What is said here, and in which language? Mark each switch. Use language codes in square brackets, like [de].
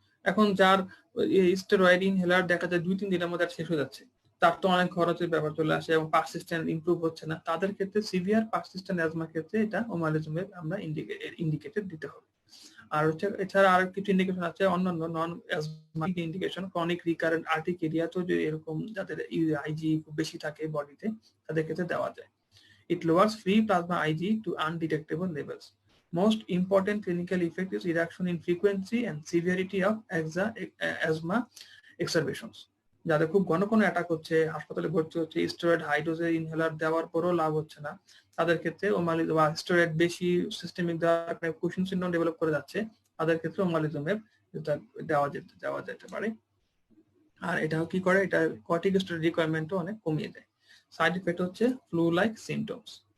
[bn] এখন যার steroid inhaler দেখা যায় 2-3 দিনের মধ্যে শেষ হয়ে যাচ্ছে, তার তো অনেক খরচের ব্যাপার চলে আসে এবং পারসিস্টেন্ট ইমপ্রুভ হচ্ছে না, তাদের ক্ষেত্রে সিভিয়ার পারসিস্টেন্ট অ্যাজমার ক্ষেত্রে এটা ওমালিজুমেব আমরা ইন্ডিকেটেড দিতে হবে। আর হচ্ছে এছাড়া আর কিছু ইন্ডিকেশন আছে অন্যান্য নন asthmatic indication, chronic recurrent urticaria, তো যে এরকম যাদের আইজি খুব বেশি থাকে বডিতে, তাদের ক্ষেত্রে দেওয়া যায়। [en] It lowers free plasma Ig to undetectable levels. Most important clinical effect is reduction in frequency and severity of asthma exacerbations. [bn] যাদের খুব ঘন ঘন অ্যাটাক হচ্ছে, হাসপাতালে ভর্তি হচ্ছে, স্টেরয়েড হাই ডোজের ইনহেলার দেওয়ার পরও লাভ হচ্ছে না, তাদের ক্ষেত্রে বা স্টেরয়েড বেশি সিস্টেমিক কুশিং সিনড্রোম ডেভেলপ করে যাচ্ছে, তাদের ক্ষেত্রে ওমালিজুমেব দেওয়া যেতে পারে। আর এটাও কি করে, এটা কর্টিকোস্টেরয়েড রিকোয়ারমেন্টও অনেক কমিয়ে দেয়। সাইড ইফেক্ট হচ্ছে ফ্লু লাইক সিমটমস।